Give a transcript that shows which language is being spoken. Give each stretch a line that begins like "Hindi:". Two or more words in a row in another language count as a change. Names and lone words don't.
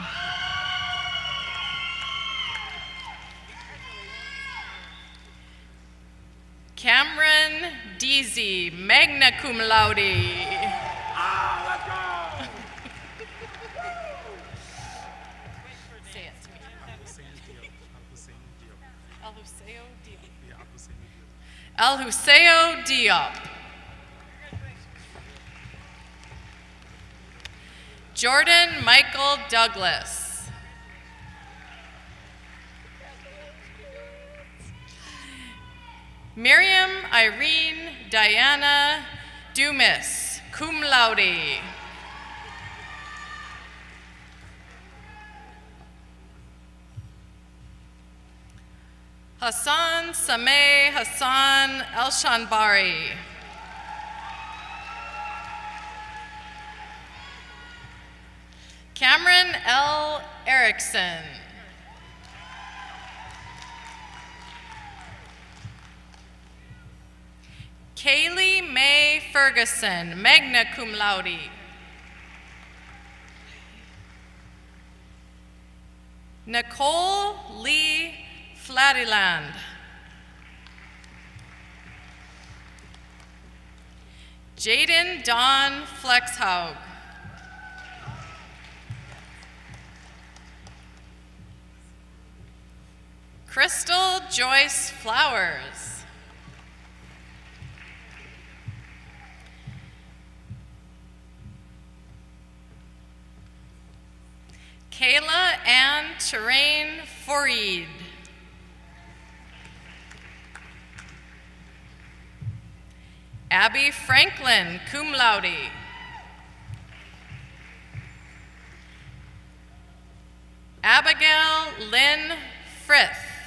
English: Cameron Deasy,
Latin: magna cum laude.
English: Say it to me. El Huseo Diop. Jordan Michael Douglas. Miriam Irene Diana Dumas,
Latin: cum laude.
English: Hassan Sameh Hassan Elshanbari. Cameron L. Erickson. Kaylee Mae Ferguson,
Latin: magna cum laude.
English: Nicole Lee Flatiland. Jaden Dawn Flexhaug. Crystal Joyce Flowers. Kayla Ann Terrain Fareed. Abby Franklin,
Latin: cum laude.
English: Abigail Lynn Frith.